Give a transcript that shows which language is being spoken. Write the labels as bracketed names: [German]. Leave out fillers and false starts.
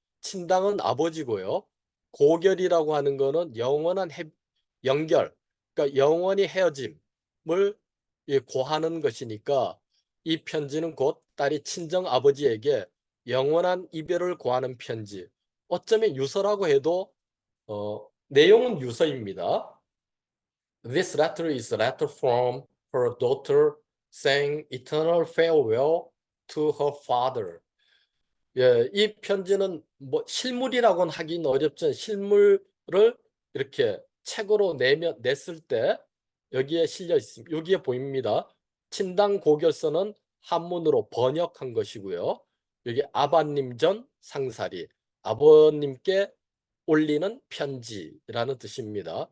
[Korean] 친당은 아버지고요. 고결이라고 하는 거는 영원한 연결, 그러니까 영원히 헤어짐을 고하는 것이니까 이 편지는 곧 딸이 친정 아버지에게 영원한 이별을 고하는 편지. 어쩌면 유서라고 해도 내용은 유서입니다. [English] This letter is a letter from her daughter saying eternal farewell to her father. [Korean] 예, 이 편지는 뭐 실물이라고는 하긴 어렵죠. 실물을 이렇게 책으로 냈을 때 여기에 실려 있습니다. 여기에 보입니다. 친당 고결서는 한문으로 번역한 것이고요. 여기 아바님 전 상사리, 아버님께 올리는 편지라는 뜻입니다.